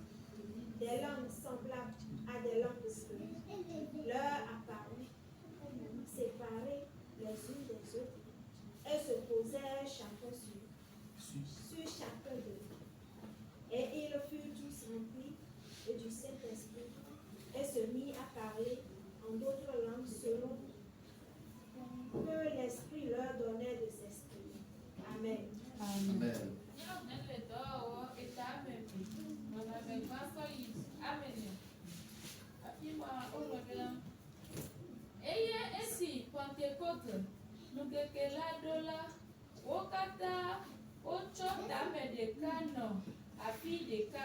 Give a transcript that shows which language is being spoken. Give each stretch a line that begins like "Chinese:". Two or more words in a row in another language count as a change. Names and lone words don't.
French: Des langues semblables à des langues de feu leur apparurent, séparées les unes des autres, et se posèrent chacun sur chacun d'eux. Et ils furent tous remplis du Saint-Esprit et se mirent à parler en d'autres langues selon que l'Esprit leur donnait de s'exprimer. Amen. Amen.
Ewe: Eye esi Pentecôte, nous keke la do la, wo kata, wotsɔ tame ɖeka nɔ afi ɖeka.